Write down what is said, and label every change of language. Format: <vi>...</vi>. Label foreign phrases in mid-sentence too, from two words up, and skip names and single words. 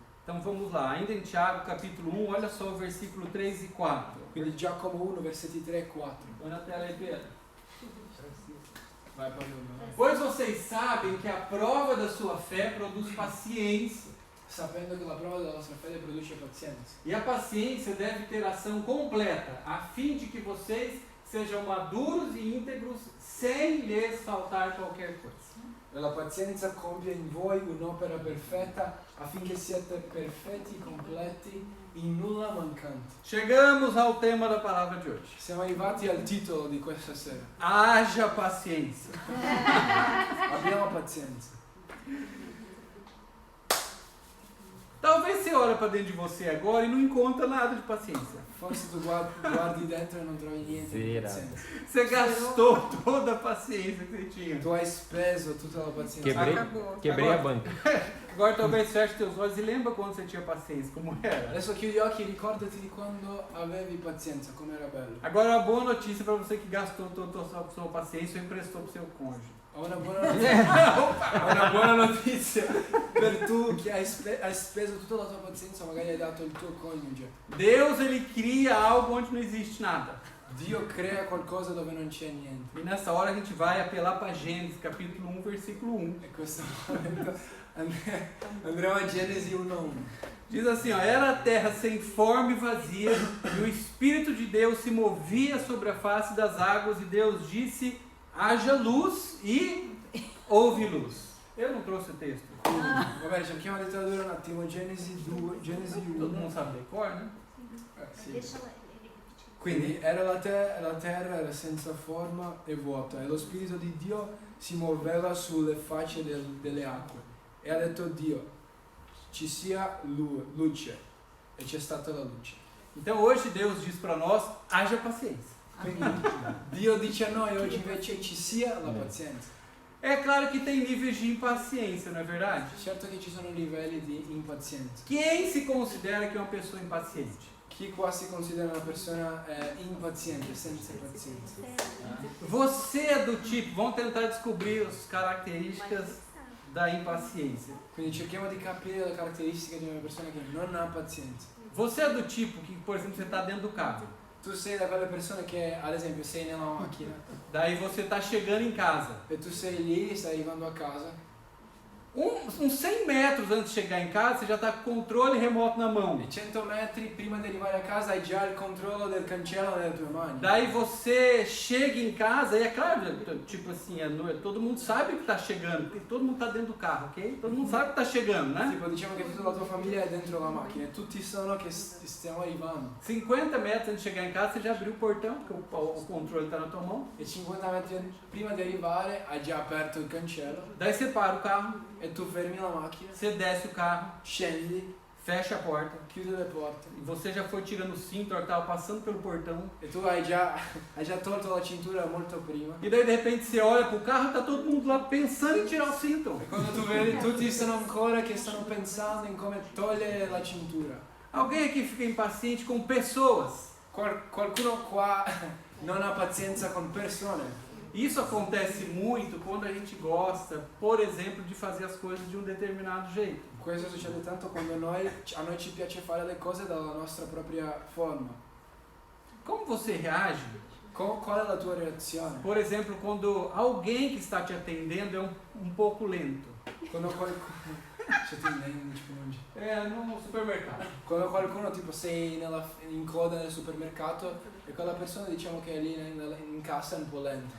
<pt>Então vamos lá, ainda em Tiago capítulo 1, olha só o versículo 3 e 4.</pt> <it>Quindi Giacomo 1, versetti 3 e 4.</it> <pt>Põe na tela aí, Pedro. Vai Paolo. Pois vocês sabem que a prova da sua fé produz paciência.</pt> <it>Sapendo che la prova della nostra fede produce pazienza.</it> <pt>E a paciência deve ter ação completa, a fim de que vocês sejam maduros e íntegros, sem lhes faltar qualquer coisa.</pt> <it>E la pazienza compie in voi un'opera perfetta affinché siate perfetti, completi, in nulla mancanti.</it> <pt>Chegamos ao tema da palavra de hoje.</pt> <it>Siamo arrivati al titolo di questa sera.</it> <pt>Haja paciência.</pt> <it>Abbiamo pazienza.</it> <pt>Talvez você olhe para dentro de você agora e não encontra nada de paciência.</pt> <it>Forse tu guardi dentro e non trovi niente di</it> <pt>Zero.</pt> <it>pazienza.</it> <pt>Você gastou toda a paciência que você tinha.</pt> <it>Tu hai speso tutta la pazienza.</it> <pt>Quebrei a banca. Agora talvez feche teus olhos e lembra quando você tinha paciência, como era.</pt> <it>Adesso chiudi gli occhi e ricordati di quando avevi pazienza, come era bello.</it> <pt>Agora uma boa notícia para você que gastou toda a sua paciência e emprestou para o seu cônjuge.</pt> <it>Ho una buona notizia per tu che hai speso tutta la tua pazienza, magari hai dato il tuo coniuge.</it> <pt>Deus, ele cria algo onde não existe nada.</pt> <it>Dio crea qualcosa dove non c'è niente.</it> <pt>E nessa hora a gente vai apelar para Gênesis, capítulo 1, versículo 1.</pt> <it>E questo momento andremo a Genesi 1:1.</it> <pt>Diz assim, ó, era a terra sem forma e vazia, e o Espírito de Deus se movia sobre a face das águas, e Deus disse, haja luz, e houve luz. Eu não trouxe o texto.</pt> <it>Va bene, cerchiamo di tradurre un attimo Genesi 2, Genesi</it> <pt>Todo</pt> <it>1.</it> <pt>mundo sabe decor, né?</pt> <it>Sì. Quindi era la terra era senza forma e vuota, e lo Spirito di Dio si muoveva sulle facce delle acque. E ha detto Dio, ci sia luce, e c'è stata la luce.</it> <pt>Então hoje Deus diz para nós, haja paciência.</pt> <it>Quindi Dio dice a noi oggi invece ci sia la pazienza.</it> <pt>É claro que tem níveis de impaciência, não é verdade?</pt> <it>Certo che ci sono livelli di impazienza.</it> <pt>Quem se considera que é uma pessoa impaciente?</pt> <it>Chi qua si considera una persona impaziente, senza pazienza?</it> <pt>Você é do tipo, vamos tentar descobrir as características da impaciência.</pt> <it>Quindi cerchiamo di capire le caratteristiche di una persona che non ha pazienza.</it> <pt>Você é do tipo que, por exemplo, você está dentro do carro.</pt> <it>Tu sei da quelle persone che, ad esempio, sei nella macchina</it> <pt>Daí você está chegando em casa.</pt> <it>e tu sei lì, stai arrivando a casa.</it> <pt>Uns 100 metros antes de chegar em casa, você já está com o controle remoto na mão.</pt> <it>E 100 metri prima di arrivare a casa hai già il controllo del cancello nelle tue mani.</it> <pt>Daí você chega em casa e é claro, tipo assim, todo mundo sabe que está chegando, porque todo mundo está dentro do carro, ok? Todo mundo sabe que está chegando, né?</pt> <it>Tipo, diciamo che tutta la tua famiglia è dentro la macchina e tutti sanno che stiamo arrivando.</it> <pt>50 metros antes de chegar em casa, você já abriu o portão, porque o controle está na tua mão.</pt> <it>E 50 metri prima di arrivare hai già aperto il cancello</it> <pt>Daí você para o carro,</pt> <it>e tu fermi la macchina,</it> <pt>você desce o carro,</pt> <it>scendi,</it> <pt>fecha a porta.</pt> <it>chiudi le porte</it> <pt>E você já foi tirando o cinto, a hora que estava passando pelo portão.</pt> <it>e tu hai già tolto la cintura molto prima.</it> <pt>E daí de repente você olha pro carro, tá todo mundo lá pensando em tirar o cinto.</pt> <it>E quando tu vedi tutti sono ancora che stanno pensando in come togliere la cintura.</it> <pt>Alguém aqui fica impaciente com pessoas.</pt> <it>Qualcuno qua non ha pazienza con persone.</it> <pt>Isso acontece muito quando a gente gosta, por exemplo, de fazer as coisas de um determinado jeito.</pt> <it>Questo succede tanto quando a noi ci piace fare le cose dalla nostra propria forma.</it> <pt>Como você reage,</pt> <it>Qual è la tua reazione?</it> <pt>por exemplo, quando alguém que está te atendendo é um pouco lento?</pt> <it>Quando qualcuno</it> <pt>No supermercado.</pt> <it>Quando qualcuno tipo sei in coda nel supermercato e quella persona diciamo che è lì in cassa è un po' lenta.</it>